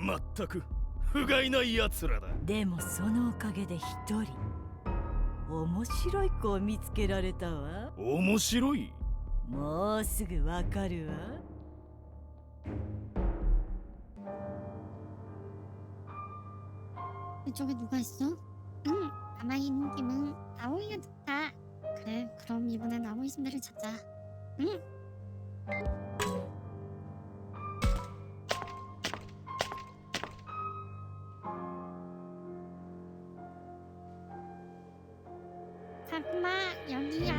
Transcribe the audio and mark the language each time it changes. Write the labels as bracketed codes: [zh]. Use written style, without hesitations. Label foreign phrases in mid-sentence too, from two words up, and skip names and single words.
[ja] まったく不甲斐ない奴らだ。でもそのおかげで一人面白い子を見つけられたわ。面白い？もうすぐわかるわ。 [ko] 그쪽에 누가 있어? 응, 가만히 있는 김은 아오이가 좋다. 그래, 그럼 이번엔 아오이 선배를 찾자. 응. 타쿠마, 여기야.